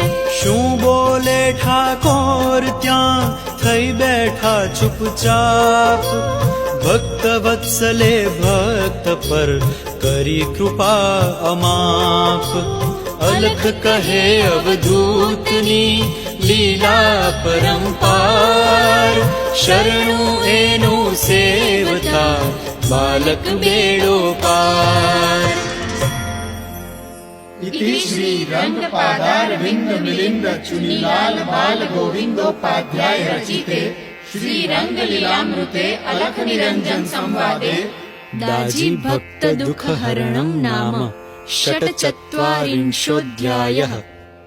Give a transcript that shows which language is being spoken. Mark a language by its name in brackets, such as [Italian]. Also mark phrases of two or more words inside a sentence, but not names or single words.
[Gujarati] શું બોલે ઠાકોર ત્યાં થઈ બેઠા ચૂપચાપ ભક્ત વત્સલે ભક્ત પર કરી કૃપા અમાપ અલખ કહે અવધૂતની લીલા પરંપાર શરણું એનું સેવતા બાલક બેડો પાર [Sanskrit] इति श्री रंगपादारविंद मिलिंद चुनीलाल बाल गोविंदोपाध्याय रचिते श्री रंगलीलामृते अलख निरंजन संवादे दाजी भक्त दुःख हरणं नाम षट्चत्वारिंशोऽध्यायः।